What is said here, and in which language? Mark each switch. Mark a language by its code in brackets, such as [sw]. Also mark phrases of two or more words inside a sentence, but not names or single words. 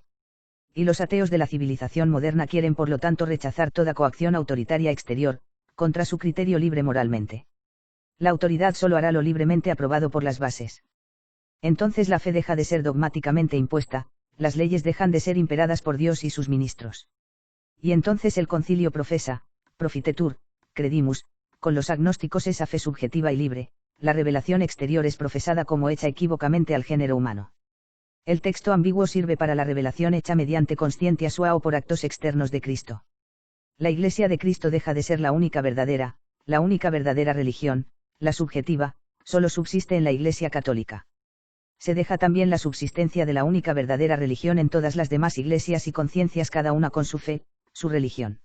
[es] Y los ateos de la civilización moderna quieren por lo tanto rechazar toda coacción autoritaria exterior, contra su criterio libre moralmente. La autoridad solo hará lo libremente aprobado por las bases. Entonces la fe deja de ser dogmáticamente impuesta, las leyes dejan de ser imperadas por Dios y sus ministros. Y entonces el concilio profesa, [la] profitetur, credimus, [es] con los agnósticos esa fe subjetiva y libre, la revelación exterior es profesada como hecha equívocamente al género humano. El texto ambiguo sirve para la revelación hecha mediante [la] conscientia sua [es] o por actos externos de Cristo. La Iglesia de Cristo deja de ser la única verdadera religión, la subjetiva, solo subsiste en la Iglesia católica. Se deja también la subsistencia de la única verdadera religión en todas las demás iglesias y conciencias, cada una con su fe, su religión.